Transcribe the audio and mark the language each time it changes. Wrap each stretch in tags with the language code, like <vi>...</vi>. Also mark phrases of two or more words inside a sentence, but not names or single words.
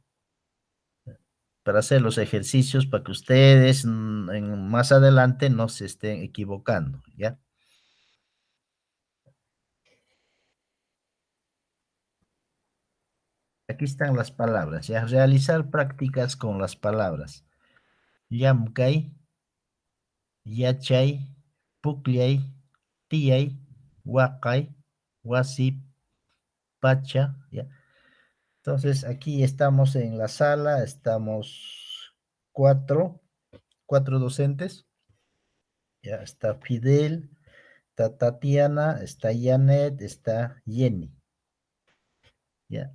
<es>Para hacer los ejercicios para que ustedes más adelante no se estén equivocando, ¿ya? Aquí están las palabras, ¿ya? Realizar prácticas con las palabras.</es> <qu>Yamkay, yachay, pucllay, tiyay, huacay, wasip, pacha,</qu> <es>¿ya? Entonces, aquí estamos en la sala, estamos cuatro docentes. Ya está Fidel, está Tatiana, está Janet, está Jenny. ¿Ya?</es>